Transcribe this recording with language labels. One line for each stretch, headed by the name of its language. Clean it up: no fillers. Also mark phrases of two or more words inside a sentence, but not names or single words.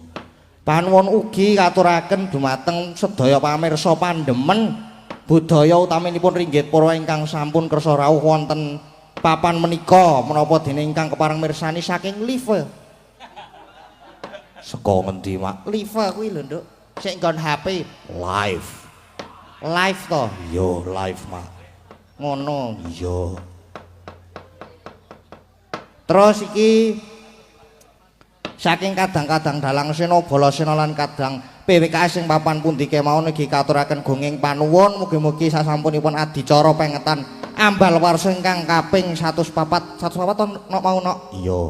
Javanese: Panuwun ugi katuraken dumateng sedaya pamirsa pandemen budaya utaminipun ringgit para ingkang sampun kersa rawuh wonten papan menika menapa dene ingkang kepareng mirsani saking live. Saka ngendi mak? Live kuwi lho Nduk. Sik nggon HP live. Live to? Yo live mak. Ngono. Yo. Terus iki saking kadang-kadang dalang sena bala sena lan kadang PWKS sing papan pundi kemawon iki katuraken gunging panuwun mugi-mugi sasampunipun adicara pengetan Ambalwarsa ingkang kaping 104 nok mau nok iya